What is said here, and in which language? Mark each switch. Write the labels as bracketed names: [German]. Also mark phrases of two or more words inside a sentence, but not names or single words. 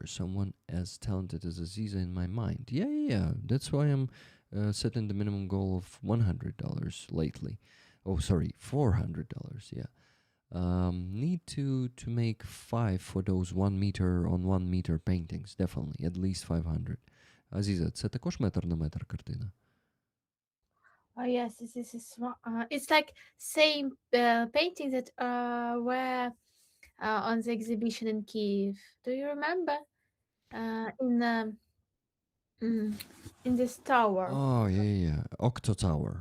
[English] Someone as talented as Aziza in my mind. Yeah, yeah, yeah. That's why I'm setting the minimum goal of $100 lately. Oh, sorry, $400. Yeah. Need to make 5 for those 1 meter on 1 meter paintings. Definitely, at least 500. [Ukrainian] Азіза, це також метр на метр картина? [English] Oh yes, this is it's like same paintings that were on the exhibition in Kiev. Do you remember? In in this tower, Oh, yeah, yeah. Octo Tower.